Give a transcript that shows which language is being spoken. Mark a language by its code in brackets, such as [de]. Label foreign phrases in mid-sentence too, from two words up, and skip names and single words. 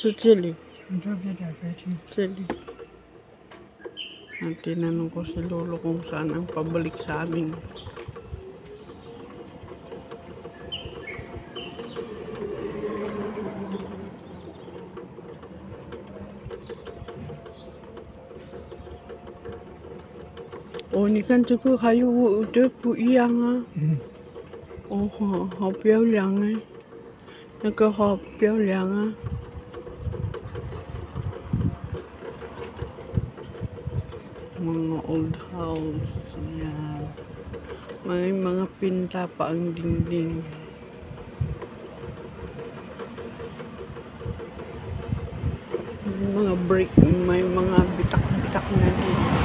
[tl] Ang tinanong ko si Lolo kung saan ang pabalik sa amin. O, [zh] 你看这个还有这不一样啊。哦，好漂亮哎，那个好漂亮啊。 [tl] Mga old house. Yan. May mga pinta pa ang dingding. mga brick, may mga bitak-bitak na din.